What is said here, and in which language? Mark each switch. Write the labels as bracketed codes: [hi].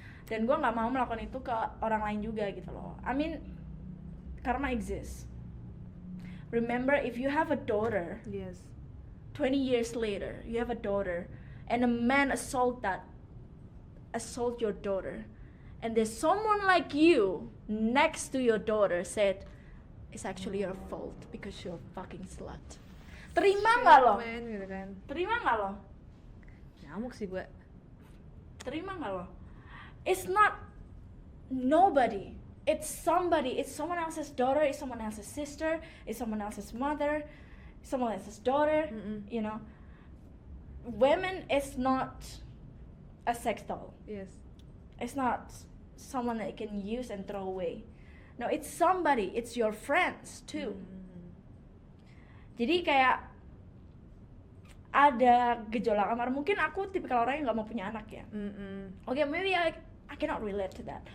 [id] Dan gue nggak mau melakukan itu ke orang lain juga gitu loh. [en] I mean, karma exists. Remember, if you have a daughter, 20 years later you have a daughter and a man assault your daughter, and there's someone like you next to your daughter said it's actually your fault because you're a fucking slut. [id] Terima nggak lo? Gitu kan. Terima nggak lo? Nyamuk sih gue. Terima nggak lo? [en] It's not nobody. It's somebody. It's someone else's daughter. It's someone else's sister. It's someone else's mother. Someone else's daughter. You know, women is not a sex doll. Yes. It's not someone that you can use and throw away. No, it's somebody, it's your friends too. [id] Jadi kayak ada gejolak kamar. Mungkin aku tipikal orang yang nggak mau punya anak ya. [en] Okay, maybe I cannot relate to that.